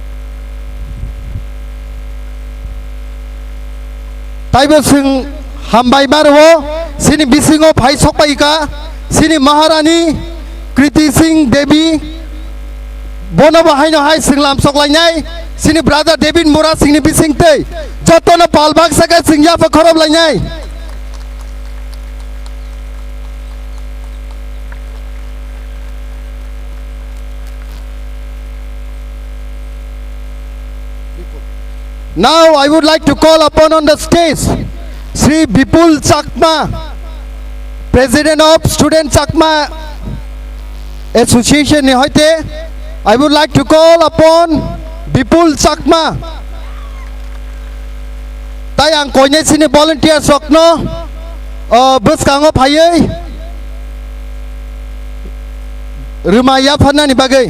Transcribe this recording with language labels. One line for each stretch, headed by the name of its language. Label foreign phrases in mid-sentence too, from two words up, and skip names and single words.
Kok Borok: Taibo sung hambai marwo sini bisingo phai sokpai ka sini Maharani Kriti Singh Devi bono bahai no hai sing lam sok lainai sini brother David Mura sing ni bising te jotono palbak saka sing ya fa khorob lainai
English: Now I would like to call upon on the stage Sri Bipul Chakma, President of Student Chakma Association
Kok Borok: ni hoite,
English: I would like to call upon Bipul Chakma.
Kok Borok: Tai ang koine sini volunteer sokno, bus kango phayai. Rumaya phana ni bagai.